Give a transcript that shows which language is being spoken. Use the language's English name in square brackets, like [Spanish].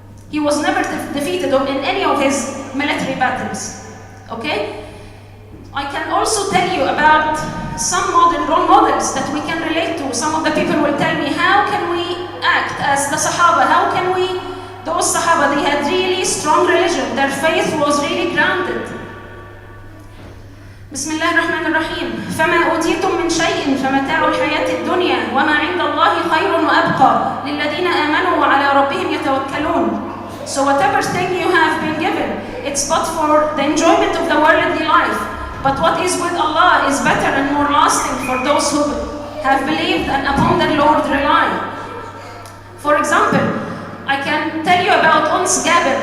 [English] He was never defeated in any of his military battles. Okay? I can also tell you about some modern role models that we can relate to. Some of the people will tell me, how can we act as the Sahaba? How can we, those Sahaba, they had really strong religion. Their faith was really grounded. [Arabic] بسم الله الرحمن الرحيم فما أوتيتم من شيء فمتاع الحياة الدنيا وما عند الله خير وأبقى للذين آمنوا وعلى ربهم يتوكلون. [English] So whatever thing you have been given, it's but for the enjoyment of the worldly life. But what is with Allah is better and more lasting for those who have believed and upon their Lord rely. For example, I can tell you about Uns Gabir.